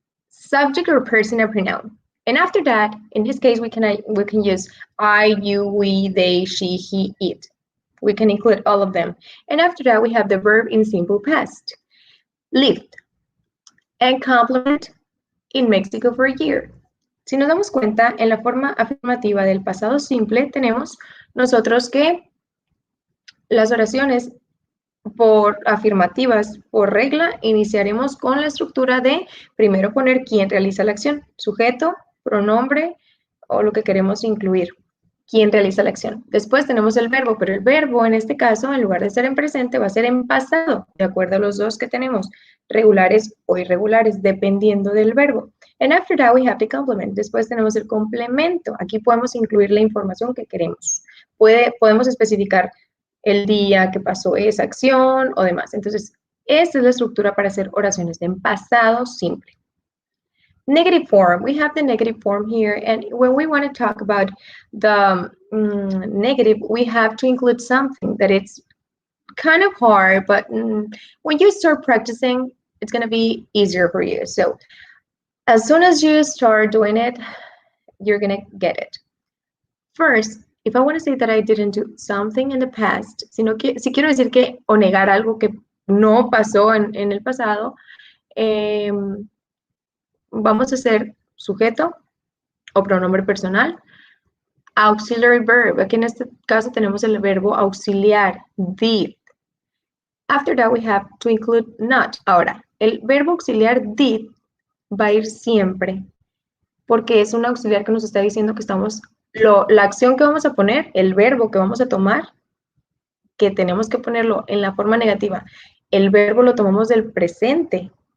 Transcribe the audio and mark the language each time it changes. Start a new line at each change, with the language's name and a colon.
English: Subject or personal pronoun. And after that, in this case, we can use I, you, we, they, she, he, it. We can include all of them. And after that, we have the verb in simple past. Lived. And complement in Mexico for a year.
Spanish: Si nos damos cuenta, en la forma afirmativa del pasado simple tenemos nosotros que las oraciones por afirmativas, por regla, iniciaremos con la estructura de primero poner quién realiza la acción, sujeto, pronombre o lo que queremos incluir, quién realiza la acción. Después tenemos el verbo, pero el verbo en este caso, en lugar de ser en presente, va a ser en pasado, de acuerdo a los dos que tenemos, regulares o irregulares, dependiendo del verbo.
English: And after that, we have the complement.
Spanish: Después tenemos el complemento. Aquí podemos incluir la información que queremos. Podemos especificar el día que pasó esa acción o demás. Entonces, esta es la estructura para hacer oraciones en pasado simple.
English: Negative form. We have the negative form here. And when we want to talk about the negative, we have to include something that it's kind of hard, but when you start practicing, it's going to be easier for you. So as soon as you start doing it, you're going to get it. First, if I want to say that I didn't do something in the past,
Spanish: si quiero decir que o negar algo que no pasó en el pasado, vamos a hacer sujeto o pronombre personal,
English: auxiliary verb.
Spanish: Aquí en este caso tenemos el verbo auxiliar, did.
English: After that, we have to include not.
Spanish: Ahora, el verbo auxiliar did va a ir siempre, porque es un auxiliar que nos está diciendo que estamos, la acción que vamos a poner, el verbo que vamos a tomar, que tenemos que ponerlo en la forma negativa, el verbo lo tomamos del presente.